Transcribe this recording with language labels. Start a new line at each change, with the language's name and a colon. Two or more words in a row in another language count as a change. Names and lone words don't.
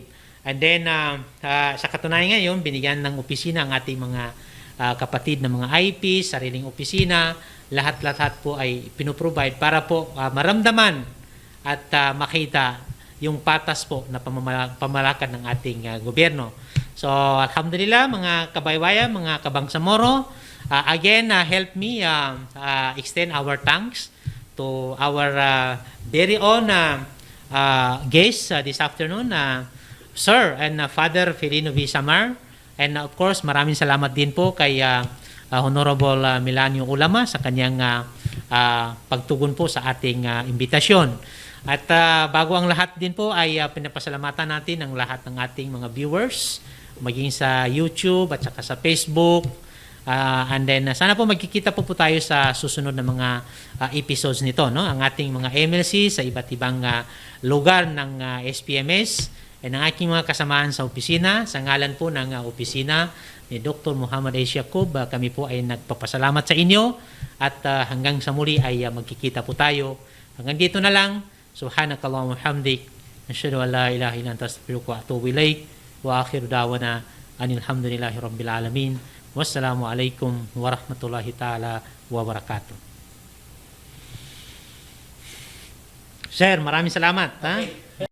English: And then
Filipino: sa katunayan ngayon, binigyan ng opisina ang ating mga kapatid na mga IP, sariling opisina, lahat-lahat po ay pinoprovide para po maramdaman at makita yung patas po na pamalakad ng ating gobyerno. So, alhamdulillah, mga kabaybayan, mga kabangsamoro,
English: again, help me extend our thanks to our very own guest this afternoon, Sir and Father Felino V. Samar. And of course,
Filipino: maraming salamat din po kay Honorable Milanio Ulama sa kanyang pagtugon po sa ating imbitasyon. At bago ang lahat din po ay pinapasalamatan natin ang lahat ng ating mga viewers, maging sa YouTube at saka sa Facebook.
English: And then
Filipino: sana po magkikita po tayo sa susunod na mga episodes nito, no? Ang ating mga MLC sa iba't ibang lugar ng SPMS. And ang aking mga kasamaan sa opisina, sa ngalan po ng opisina ni Dr. Muhammad Ace Yacob, kami po ay nagpapasalamat sa inyo at hanggang sa muli ay magkikita po tayo. Hanggang dito na lang.
Arabic: سبحانك اللهم بحمدك. أشهد أن لا إله إلا أنت أستغفرك وأتوب إليك. وآخر دعوانا أن الحمد لله رب العالمين. والسلام عليكم ورحمة الله تعالى وبركاته.
Filipino: Sir, maraming salamat. Okay.